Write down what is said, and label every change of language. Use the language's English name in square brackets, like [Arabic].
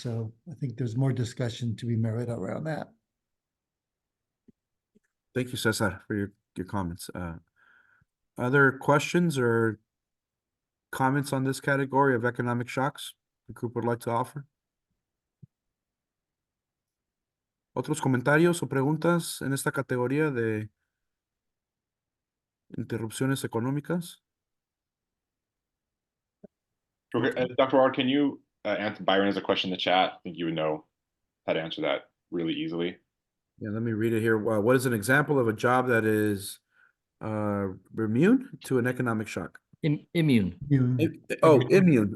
[English] So I think there's more discussion to be merit around that. Thank you, Cesar, for your comments. Other questions or comments on this category of economic shocks the group would like to offer? [Spanish] ¿Otros comentarios o preguntas en esta categoría de interrupciones económicas? [English] Okay, Dr. Ward, can you answer Byron as a question in the chat? I think you would know how to answer that really easily. Yeah, let me read it here. What is an example of a job that is immune to an economic shock? Immune. Immune.